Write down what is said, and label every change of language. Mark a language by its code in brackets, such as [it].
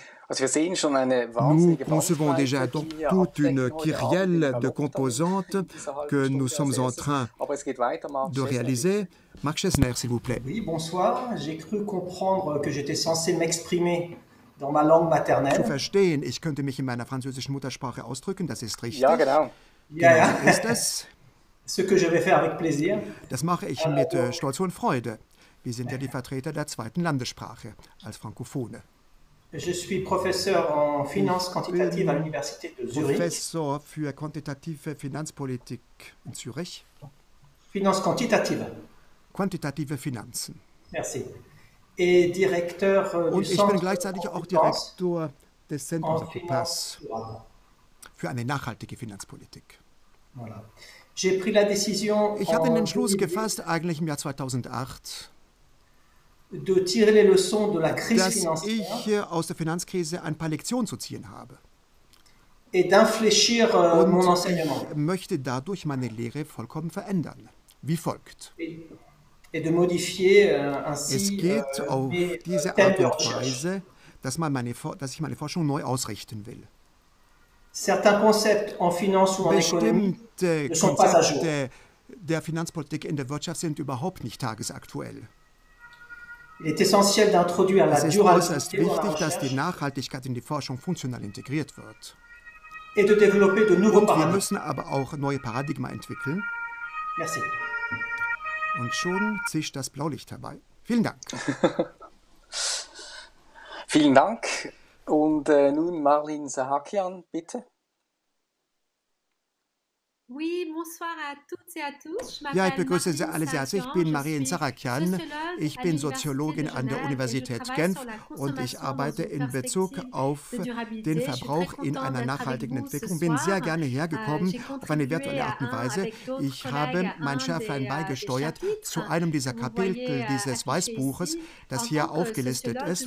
[fr] Nous concevons déjà donc toute une kyrielle de composantes que nous sommes en train de réaliser. Marc Chesner, s'il vous plaît. Oui, bonsoir. J'ai cru comprendre que j'étais censé m'exprimer dans ma langue maternelle. [de] Zu verstehen, ich könnte mich in meiner französischen Muttersprache ausdrücken, das ist richtig. Ja, genau. Ja. Ist es. [fr] Ce que je vais faire avec plaisir. [de] Das mache ich mit Stolz und Freude. Wir sind ja die Vertreter der zweiten Landessprache als Frankophone. [fr] Je suis professeur en finance quantitative à l'Université de Zurich. [de] Professor für quantitative Finanzpolitik in Zürich. [fr] Finance quantitative. [de] Quantitative Finanzen. [fr] Merci. Et directeur du [de] Und ich bin gleichzeitig auch Direktor des Zentrums Europas für eine nachhaltige Finanzpolitik. [fr] Voilà. J'ai pris la décision [de] ich habe den Entschluss gefasst, eigentlich im Jahr 2008, [fr] de tirer les leçons de la crise [de] dass [fr] financière [de] ich aus der Finanzkrise ein paar Lektionen zu ziehen habe. [fr] Et d'infléchir mon enseignement. [de] Ich möchte dadurch meine Lehre vollkommen verändern. Wie folgt. [fr] Et de modifier ainsi [de] es geht auf diese Art und Weise, dass ich meine Forschung neu ausrichten will. [fr] Certains concepts en finance ou en économie ne sont pas à jour. [de] Der Finanzpolitik in der Wirtschaft sind überhaupt nicht tagesaktuell. [fr] Il est essentiel d'introduire la durabilité. [de] Es ist äußerst wichtig, dass die Nachhaltigkeit in die Forschung funktional integriert wird. [fr] Et de développer de nouveaux [de] Und wir [fr] paradigmes. [de] müssen aber auch neue Paradigmen entwickeln. [fr] Merci. [de] Und schon zischt das Blaulicht herbei. Vielen Dank. Vielen Dank. Und nun Marlene Sahakian, bitte. [fr] Oui, bonsoir à toutes et à tous. [de] Ja, ich begrüße Sie alle sehr herzlich. Ich bin Marlene Sahakian. Ich bin Soziologin an der Universität Genf und ich arbeite in Bezug auf den Verbrauch in einer nachhaltigen Entwicklung. Ich bin sehr gerne hergekommen auf eine virtuelle Art und Weise. Ich habe meinen Scherflein beigesteuert zu einem dieser Kapitel dieses Weißbuches, das hier aufgelistet ist.